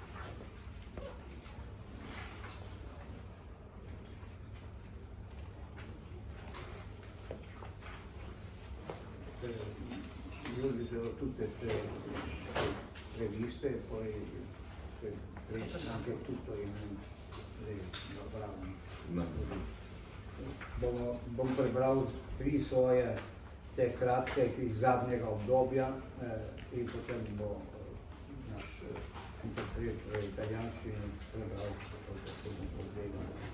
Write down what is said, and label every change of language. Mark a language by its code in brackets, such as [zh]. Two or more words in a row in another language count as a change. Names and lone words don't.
[it] Io leggerò tutte e tre riviste e poi anche tutto [sl] bom prebral 3 svoje te kratke iz zadnjega obdobja in potem bo naš interpret v italijanščini prebral to, da se bom povzdegal.